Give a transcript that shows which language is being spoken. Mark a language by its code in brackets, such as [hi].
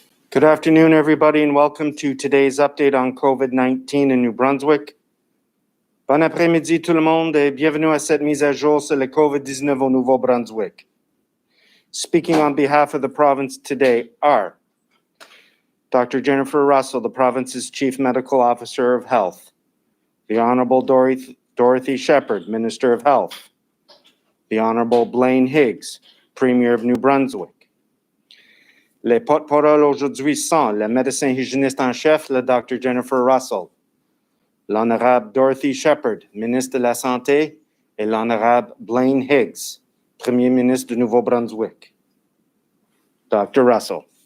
[en] Good afternoon, everybody, and welcome to today's update on COVID-19 in New Brunswick. [fr] Bon après-midi tout le monde et bienvenue à cette mise à jour sur le COVID-19 au Nouveau-Brunswick. [en] Speaking on behalf of the province today are Dr. Jennifer Russell, the province's Chief Medical Officer of Health, the Honorable Dorothy Shephard, Minister of Health, the Honorable Blaine Higgs, Premier of New Brunswick. [fr] Les porte-parole aujourd'hui sont le médecin hygiéniste en chef, le Dr. Jennifer Russell, l'Honorable Dorothy Shephard, ministre de la Santé, et l'Honorable Blaine Higgs, Premier ministre du Nouveau-Brunswick. Dr. Russell.